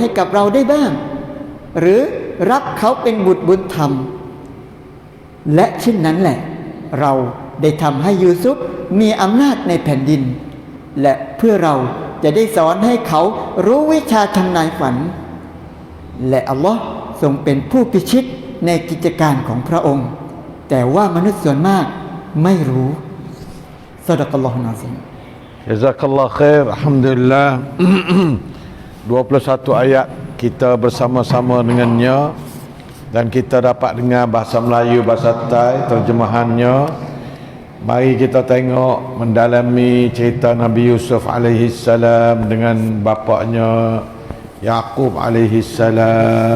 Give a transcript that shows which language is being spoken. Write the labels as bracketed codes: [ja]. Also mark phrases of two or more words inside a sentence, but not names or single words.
[th] กับเราได้บ้างหรือรับเขาเป็นบุตรบุญธรรมและเช่นนั้นแหละเราได้ทำให้ยูซุฟมีอำนาจในแผ่นดินและเพื่อเราจะได้สอนให้เขารู้วิชาทำนายฝันและอัลลอฮ์ทรงเป็นผู้พิชิตในกิจการของพระองค์แต่ว่ามนุษย์ส่วนมากไม่รู้ [ar] صدق الله العظيم جزاك الله خير. الحمد لله. [ms] 21 ayat kita bersama-sama dengannya dan kita dapat dengar bahasa Melayu, bahasa Thai, terjemahannya. Mari kita tengok mendalami cerita Nabi Yusuf [ar] عليه السلام [ms] dengan bapaknya Yaqub [ar] عليه السلام.